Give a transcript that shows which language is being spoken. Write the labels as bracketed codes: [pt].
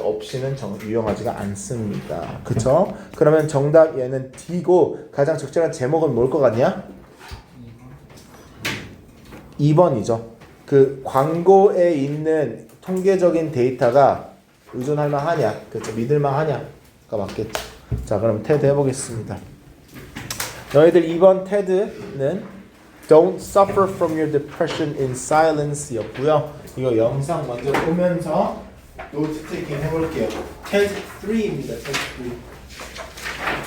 [ko] 없이는 유용하지가 않습니다. 그쵸? 그러면 정답 얘는 D고 가장 적절한 제목은 뭘 것 같냐? 2번이죠. 그 광고에 있는 통계적인 데이터가 의존할 만하냐? 그렇죠. 믿을 만하냐가 맞겠죠. 자, 그럼 테드 해보겠습니다. 너희들 2번 테드는 [en] Don't suffer from your depression in silence [ko] 였고요. 이거 영상 먼저 보면서 노트 테이킹 해볼게요. 테드 3입니다. 테드 3.